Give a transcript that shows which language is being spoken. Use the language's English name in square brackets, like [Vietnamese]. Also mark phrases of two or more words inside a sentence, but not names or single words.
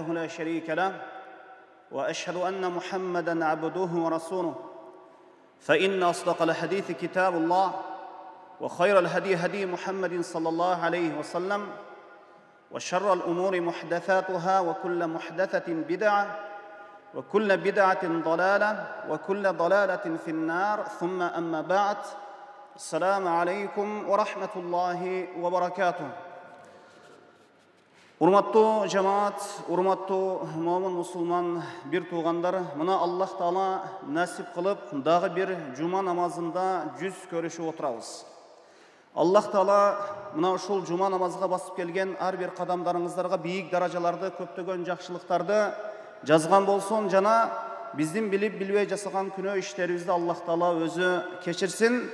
[Arabic] لا شريك له وأشهد أن محمدًا عبده ورسوله فإن أصدق الحديث كتاب الله وخير الهدي هدي محمد صلى الله عليه وسلم وشر الأمور محدثاتها وكل محدثة بدعة وكل بدعة ضلالة وكل ضلالة في النار ثم أما بعد السلام عليكم ورحمة الله وبركاته. [Kyrgyz] Урматтуу жамаат, урматтуу момун мусулман бир туугандар, мына Аллах Таала насип кылып, дагы бир жума намазында жүз көрүшүп отурабыз. Аллах Таала мына ушул жума намазга басып келген ар бир кадамдарыңыздарга бийик даражаларды, көптөгөн жакшылыктарды жазган болсун жана биздин билип билбей жасаган күнөө иштерибизди Аллах Таала өзү кечирсин.